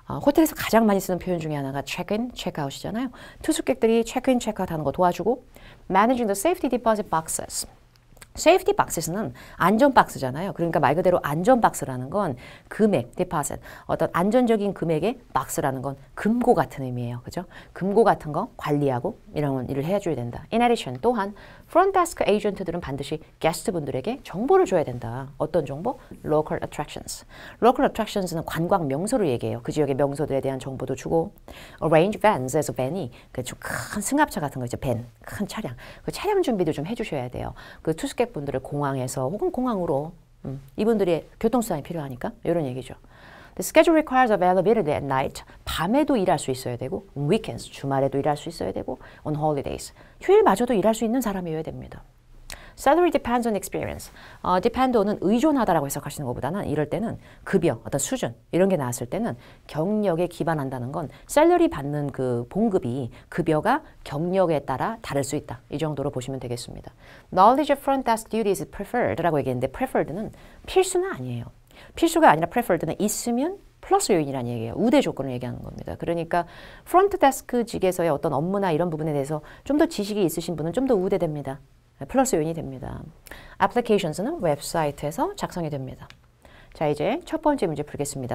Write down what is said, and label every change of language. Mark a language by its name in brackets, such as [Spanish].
[Korean] 호텔에서 가장 많이 쓰는 표현 중에 하나가 check-in, check-out이잖아요. 투숙객들이 check-in, check-out 하는 거 도와주고 [English] managing the safety deposit boxes. [Korean] 세이프티 박스는 안전 박스잖아요. 그러니까 말 그대로 안전 박스라는 건 금액, 디파짓, 어떤 안전적인 금액의 박스라는 건 금고 같은 의미예요. 그죠? 금고 같은 거 관리하고 이런 일을 해줘야 된다. [English] In addition, [Korean] 또한 프론트데스크 에이전트들은 반드시 게스트분들에게 정보를 줘야 된다. 어떤 정보? Local attractions. Local attractions는 관광 명소를 얘기해요. 그 지역의 명소들에 대한 정보도 주고 Arrange vans에서 van이 그 좀 큰 승합차 같은 거 있죠. 밴, 큰 차량. 그 차량 준비도 좀 해주셔야 돼요. 그 투숙객분들을 공항에서 혹은 공항으로 이분들의 교통수단이 필요하니까 이런 얘기죠. [English] The schedule requires availability at night. [Korean] 밤에도 일할 수 있어야 되고 weekends, 주말에도 일할 수 있어야 되고 [English] on holidays. [Korean] 휴일마저도 일할 수 있는 사람이어야 됩니다. [English] Salary depends on experience. [Korean] depend on은 의존하다라고 해석하시는 것보다는 이럴 때는 급여, 어떤 수준 이런 게 나왔을 때는 경력에 기반한다는 건 셀러리 받는 그 봉급이 급여가 경력에 따라 다를 수 있다. 이 정도로 보시면 되겠습니다. [English] Knowledge of front desk duties is preferred [Korean] 라고 얘기했는데 preferred는 필수는 아니에요. 필수가 아니라 preferred는 있으면 플러스 요인이라는 얘기예요. 우대 조건을 얘기하는 겁니다. 그러니까 프론트 데스크직에서의 어떤 업무나 이런 부분에 대해서 좀 더 지식이 있으신 분은 좀 더 우대됩니다. 플러스 요인이 됩니다. Applications는 웹사이트에서 작성이 됩니다. 자, 이제 첫 번째 문제 풀겠습니다.